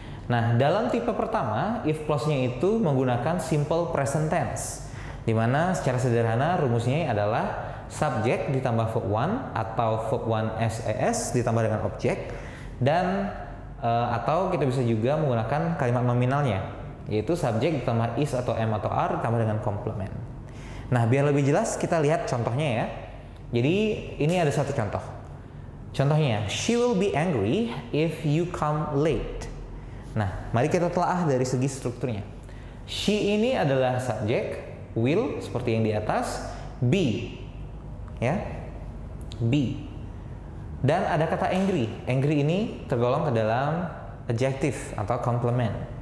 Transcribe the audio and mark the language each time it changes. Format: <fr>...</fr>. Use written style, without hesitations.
<id>Nah, dalam tipe pertama if clause-nya itu menggunakan simple present tense, di mana secara sederhana rumusnya adalah subject ditambah verb 1 atau verb 1 SES ditambah dengan objek, dan atau kita bisa juga menggunakan kalimat nominalnya, yaitu subject ditambah is atau am atau are ditambah dengan complement. Nah, biar lebih jelas kita lihat contohnya ya. Jadi ini ada satu contoh.</id> <en>Contohnya, she will be angry if you come late.</en> <id>Nah, mari kita telah dari segi strukturnya. She ini adalah subject, will seperti yang di atas, be ya, be, dan ada kata angry. Angry ini tergolong ke dalam adjective atau complement.</id>